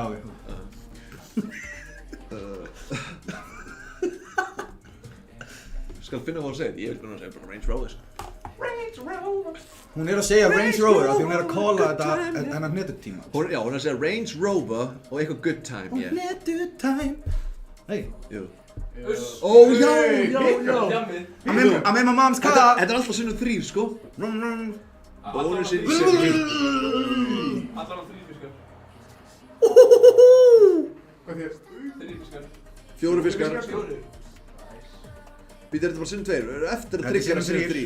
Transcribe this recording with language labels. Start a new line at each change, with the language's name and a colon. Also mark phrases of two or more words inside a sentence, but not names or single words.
Icelandic: Já, ok. Skal finna hvað hún segir. Ég vil bara segja bara Range Rover. Hún er að segja Range Rover af því hún er að kalla þetta hennar hnetutíma. Hún er að segja Range Rover og eitthvað
English: good time, yeah.
Icelandic: Hnetutíma. Hey. Jú. Uss. Ó, já. Djammið.
English: I'm in my mom's car.
Icelandic: Þetta er alltaf sinnum 3, sko. Bónusinn í Allan sinnum 3. á 3 fiskar. Hvað þér? 3 fiskar. 4 fiskar. 4. Býta þetta bara sinnum 2. Eftir að tryggja sinnum 3.